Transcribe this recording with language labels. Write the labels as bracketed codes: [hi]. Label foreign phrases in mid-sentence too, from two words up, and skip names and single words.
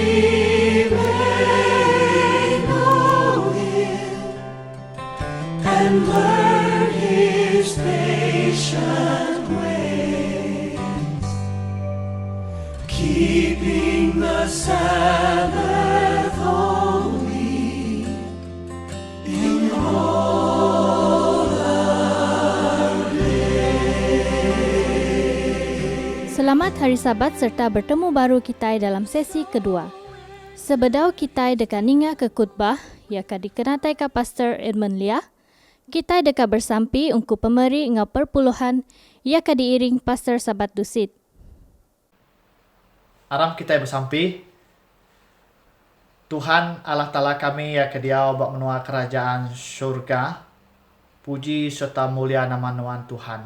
[en] and learn His patient ways, keeping the Sabbath holy in all our days. [iba] Selamat Hari Sabat serta bertemu baru kita dalam sesi kedua. Sebedau kita dekat ninga ke khutbah, yaka dikenatai ka Pastor Edmund Lia, kita dekat bersampi ungku pemeri ngau perpuluhan, yaka diiring Pastor Sabat Dusit. Aram kita bersampi, Tuhan Allah Ta'ala kami ya kediau bak menua kerajaan syurga, puji serta mulia nama nuan Tuhan.